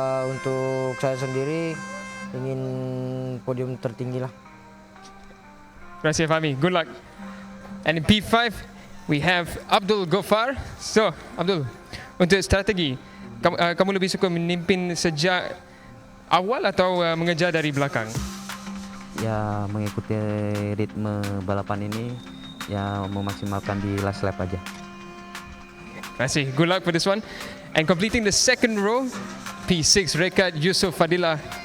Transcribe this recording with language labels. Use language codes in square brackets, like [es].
[id] Untuk saya sendiri ingin podium tertinggi lah. Terima kasih Fahmi. [en] Good luck. And in P5 we have Abdul Gofar. [id] So, Abdul, untuk strategi, kamu lebih suka memimpin sejak awal atau mengejar dari belakang? Ya, mengikuti ritme balapan ini, ya memaksimalkan di last lap aja. Terima kasih. [en] Good luck for this one. And completing the second row, P6 Rekat Yusuf Fadilah.